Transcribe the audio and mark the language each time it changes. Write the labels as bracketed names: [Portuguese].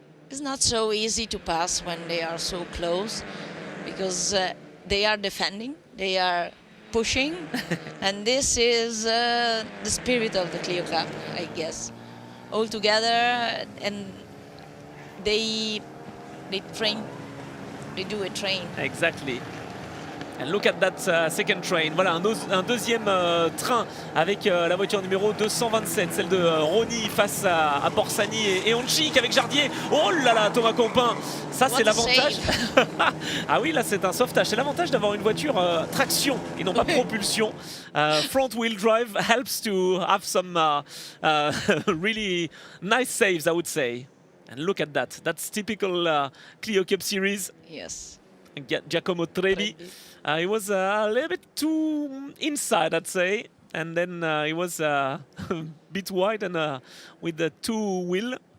[English] It's not so easy to pass when they are so close, because they are defending, they are pushing, and this is the spirit of the Clio Cup, I guess. All together, and they train, they do a train. Exactly. And look at that second train. [French] Voilà, un deuxième train avec la voiture numéro 227, celle de Roni face à Borsani et Honchik avec Jardier. Oh là là, Thomas Compin, ça c'est l'avantage. Ah oui, là c'est un sauvetage. C'est l'avantage d'avoir une voiture traction et non pas propulsion. [English] Front wheel drive helps to have some really nice saves, I would say. And look at that. That's typical Clio Cup Series. Yes. Giacomo Trebi. He was a little bit too inside, I'd say, and then he was a bit wide and with the 2-wheel.